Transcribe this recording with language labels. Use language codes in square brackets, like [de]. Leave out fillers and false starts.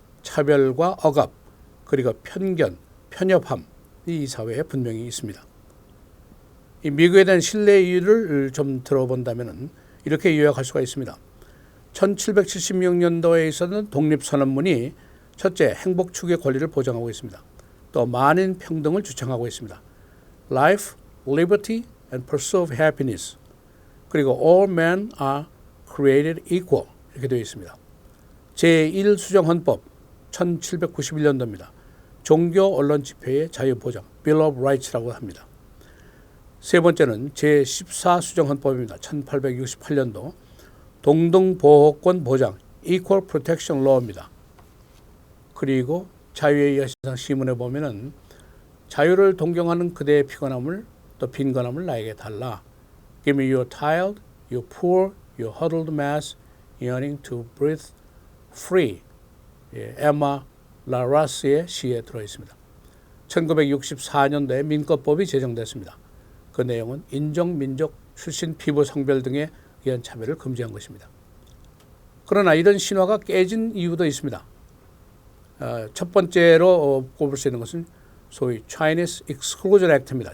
[ko] 차별과 억압, 그리고 편견, 편협함, 이 사회에 분명히 있습니다. 이 미국에 대한 신뢰의 이유를 좀 들어본다면 이렇게 요약할 수가 있습니다. 1776년도에 있었던 독립선언문이 첫째, 행복 추구의 권리를 보장하고 있습니다. 또 만인 평등을 주창하고 있습니다. [en] Life, liberty, and pursuit of happiness. [ko] 그리고 [en] all men are created equal [ko] 이렇게 되어 있습니다. 제1수정헌법 1791년도입니다. 종교 언론 집회의 자유 보장, Bill of Rights라고 합니다. 세 번째는 제14수정헌법입니다. 1868년도 동등보호권 보장, Equal Protection Law입니다. 그리고 자유의 여신상 시문에 보면은 자유를 동경하는 그대의 피곤함을 또 빈곤함을 나에게 달라. [en] Give me your tired, your poor, your huddled mass, yearning to breathe free. [ko] 에마 라라스의 시에 들어있습니다. 1964년도에 민권법이 제정됐습니다. 그 내용은 인종, 민족, 출신, 피부, 성별 등에 의한 차별을 금지한 것입니다. 그러나 이런 신화가 깨진 이유도 있습니다. 첫 번째로 꼽을 수 있는 것은 소위 Chinese Exclusion Act입니다.